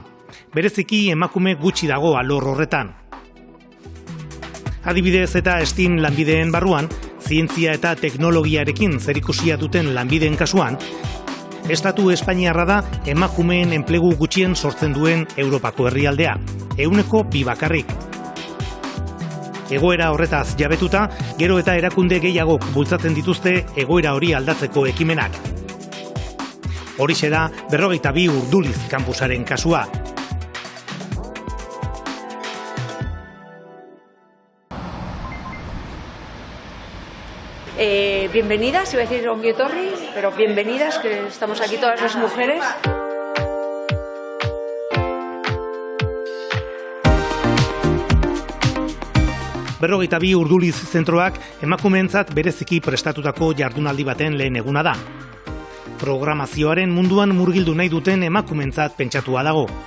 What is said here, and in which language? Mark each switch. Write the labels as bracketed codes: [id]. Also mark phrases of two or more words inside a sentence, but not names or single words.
[eu] Bereziki emakume gutxi dago alor horretan. Adibidez eta STEAM lanbideen barruan, zientzia eta teknologiarekin zerikusia duten lanbideen kasuan, Estatu Espainiarra da emakumeen enplegu gutxien sortzen duen Europako herrialdea, 2% bakarrik. Egoera horretaz jabetuta, gero eta erakunde gehiagok bultzatzen dituzte egoera hori aldatzeko ekimenak. Horixe da 42 Urduliz kampusaren kasua. [es] Bienvenidas, iba a decir [eu] ongi etorri, [es] pero bienvenidas, que estamos aquí todas las mujeres. [eu] Berrogeita bi Urduliz zentroak emakumeentzat bereziki prestatutako jardunaldi baten lehen eguna da. Programazioaren munduan murgildu nahi duten emakumeentzat pentsatua dago.